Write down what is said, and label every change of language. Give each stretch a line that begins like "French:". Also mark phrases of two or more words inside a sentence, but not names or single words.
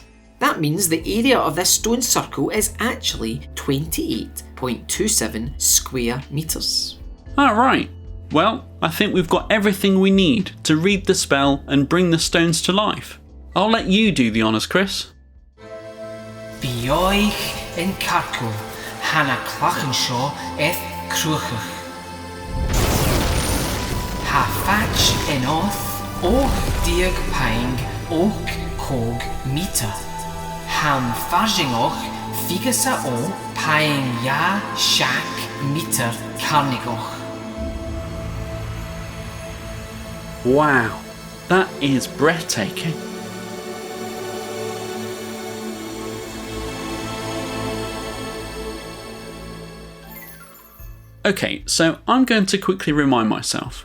English: That means the area of this stone circle is actually 28.27 square metres. Alright, well, I think we've got everything we need to read the spell and bring the stones to life. I'll let you do the honours, Chris. Bioich in Carco, Hana Clachenshaw eth Cruchach. Ha Fatch in Oth, Och Diag Pang, Och Kog Mita. Ham Farjingoch, Figasa O, Pang Ya Shak Meter Carnigoch. Wow, that is breathtaking. Okay, so I'm going to quickly remind myself.